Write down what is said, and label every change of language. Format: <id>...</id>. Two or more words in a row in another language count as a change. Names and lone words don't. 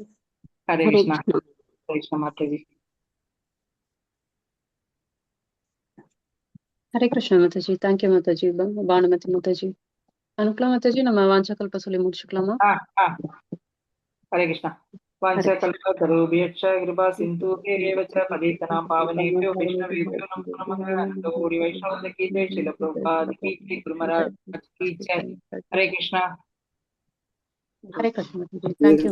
<sa>हरे कृष्णा हरे कृष्णा</sa> <ta>மாதாஜி.</ta> <sa>हरे कृष्णा</sa> <ta>மாதாஜி. தேங்க்யூ மாதாஜி. பானுமதி மாதாஜி அனுப்பலாம் மாதாஜி. நம்ம வாஞ்சகல்ப சொல்லி முடிச்சுக்கலாமா?</ta> <sa>हरे कृष्णा. வாஞ்சகல்பதருभ्यश्च कृपा सिन्धुभ्येव च पतितानां पावनेभ्यो वैष्णवेभ्यो नमो नमः.</sa> <hi>अनंत कोटि वैष्णव की जय, श्रील प्रभुपाद की जय, गुरु महाराज की जय. हरे कृष्णा. हरे कृष्ण माताजी.</hi> <en>thank you.</en>